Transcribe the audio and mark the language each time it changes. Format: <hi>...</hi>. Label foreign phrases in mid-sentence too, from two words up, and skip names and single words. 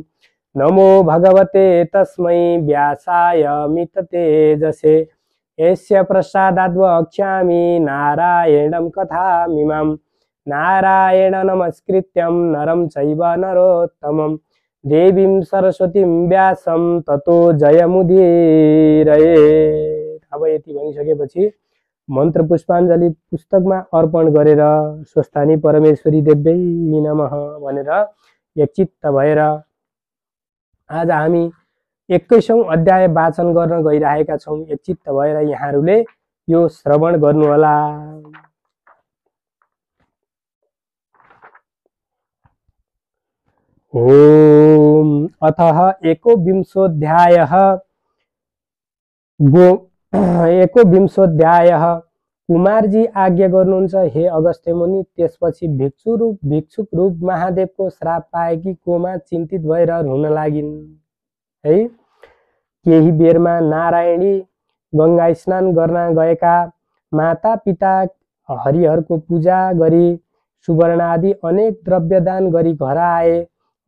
<sa>नमो भगवते तस्मै व्यासाय मिततेजसे यस्य प्रसादाद् वक्ष्यामि नारायणं कथामिमां। नारायण नमस्कृत्यं नरं चैव नरोत्तमं देवीं सरस्वतीं व्यासं ततो जयमुदीरयेत्।</sa> <ne>अब यति भनिसकेपछि मन्त्र पुष्पाञ्जलि पुस्तकमा अर्पण गरेर</ne> <sa>स्वस्थानी परमेश्वरी देव्यै नमः</sa> <ne>भनेर एकचित्त भएर आज हामी 21औं अध्याय वाचन गर्न गइरहेका छौं। एकचित्त भएर यहाँहरूले यो श्रवण गर्नुहोला।</ne> <sa>ओम अतः एकोविंशोऽध्यायः</sa> <ne>कुमारजी आज्ञा गर्नुहुन्छ हे अगस्त्य मुनि। त्यसपछि भिक्षुक रूप महादेवको श्राप पाएकी कोमा चिन्तित भएर रुन लागिन् है। केही बेरमा नारायणी गंगा स्नान गर्न गएका माता पिता हरिहरको पूजा गरी सुवर्ण आदि अनेक द्रव्य दान गरी घर आए।</ne>